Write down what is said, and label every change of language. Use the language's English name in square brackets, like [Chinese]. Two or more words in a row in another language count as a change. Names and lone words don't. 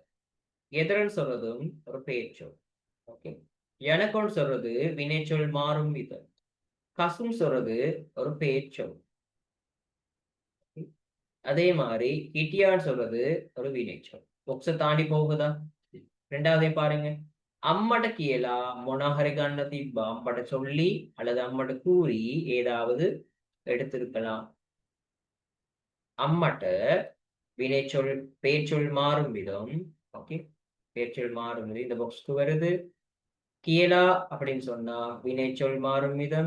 [Tamil] எதிரன் சொல்றதும் ஒரு பெயர்ச்சொல். ஓகே. எனக்கொன்னு சொல்றது வினைச்சொல் மாறும் விதம். கசும் சொல்றது ஒரு பெயர்ச்சொல். அதே மாதிரி கிட்டியான்னு சொல்றது ஒரு வினைச்சொல். பொக்ஸ தாண்டி போகுதா? ரெண்டாவதே பாருங்க. [Sinhala] අම්මට කියලා මොනහරි ගන්න තිබ්බා අම්මට [Tamil] சொல்லி அல்லது அம்மට கூறி ஏதாவது எடுத்திருக்கலாம். அம்மட்ட வினைச்சொல் பெயர்ச்சொல் மாறும் விதம். ஓகே. பெயர்ச்சொல் மாறும் விதம் இந்த பாக்ஸ்க்கு வருது. කියලා அப்படின்னு சொன்னா வினைச்சொல் மாறும் விதம்.